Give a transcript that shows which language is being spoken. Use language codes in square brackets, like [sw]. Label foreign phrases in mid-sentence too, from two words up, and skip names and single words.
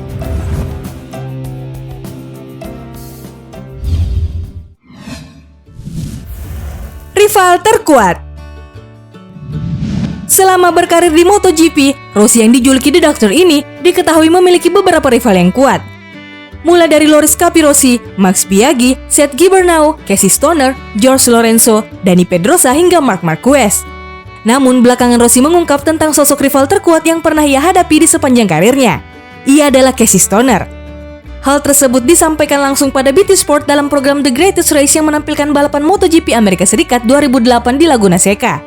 [id] Rival terkuat. Selama berkarir di MotoGP, Rossi yang dijuluki The Doctor ini diketahui memiliki beberapa rival yang kuat. Mulai dari Loris Capirossi, Max Biaggi, Seth Gibernau, Casey Stoner, George Lorenzo, Dani Pedrosa hingga Marc Marquez. Namun belakangan Rossi mengungkap tentang sosok rival terkuat yang pernah ia hadapi di sepanjang karirnya. Ia adalah Casey Stoner. Hal tersebut disampaikan langsung pada BT Sport dalam program The Greatest Race yang menampilkan balapan MotoGP Amerika Serikat 2008 di Laguna Seca.